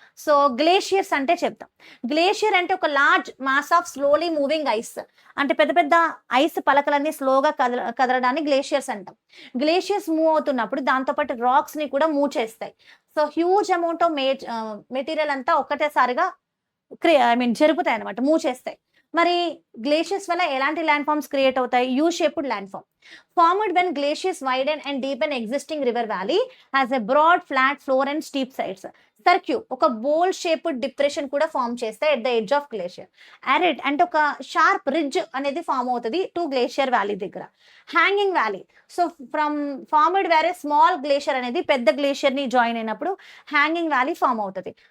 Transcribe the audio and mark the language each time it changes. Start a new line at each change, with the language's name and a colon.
Telugu: So glaciers అంటే చెప్తాం. Glacier అంటే ఒక
English: large mass of slowly moving ice,
Telugu: అంటే పెద్ద పెద్ద ఐస్ పలకలన్నీ స్లోగా కదలడాన్ని గ్లేషియర్స్ అంటాం. గ్లేషియర్స్ మూవ్ అవుతున్నప్పుడు దాంతోపాటు రాక్స్ ని కూడా మూవ్ చేస్తాయి. So huge amount of material అంతా ఒకటేసారిగా జరుగుతాయి అనమాట, మూవ్ చేస్తాయి. మరి గ్లేషియర్స్ వల్ల ఎలాంటి ల్యాండ్ ఫార్మ్స్ క్రియేట్ అవుతాయి?
English: U shaped land form formed when glaciers widen and deepen existing river valley has a broad flat floor and steep sides.
Telugu: సర్క్యూ ఒక బోల్ shaped depression కూడా ఫామ్ చేస్తాయి
English: At the edge of glacier.
Telugu: Arid అంటే ఒక sharp ridge అనేది form అవుతుంది to glacier valley దగ్గర. Hanging valley, so from formed వేరే small glacier అనేది పెద్ద గ్లేషియర్ ని జాయిన్ అయినప్పుడు హ్యాంగింగ్ వ్యాలీ ఫామ్ అవుతుంది.